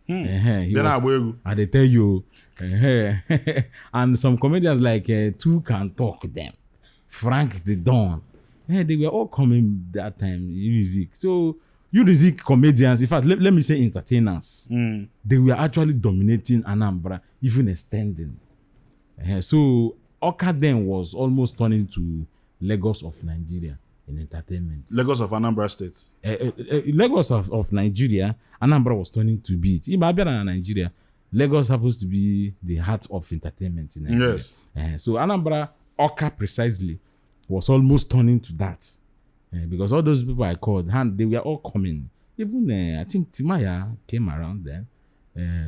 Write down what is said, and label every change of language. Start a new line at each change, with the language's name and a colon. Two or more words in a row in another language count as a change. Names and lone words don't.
English: I they tell you, and some comedians like Two Can Talk them, Frank the Don, they were all coming that time Unizik. So Unizik comedians, in fact, let me say entertainers, they were actually dominating Anambra, even extending. So Oka then was almost turning to Lagos of Nigeria in entertainment. Lagos of Anambra State. Lagos of Nigeria, Anambra was turning to be it. In Nigeria, Lagos happens to be the heart of entertainment in Nigeria. Yes. So Anambra, Oka precisely, was almost turning to that. Because all those people I called, they were all coming. Even, I think Timaya came around then.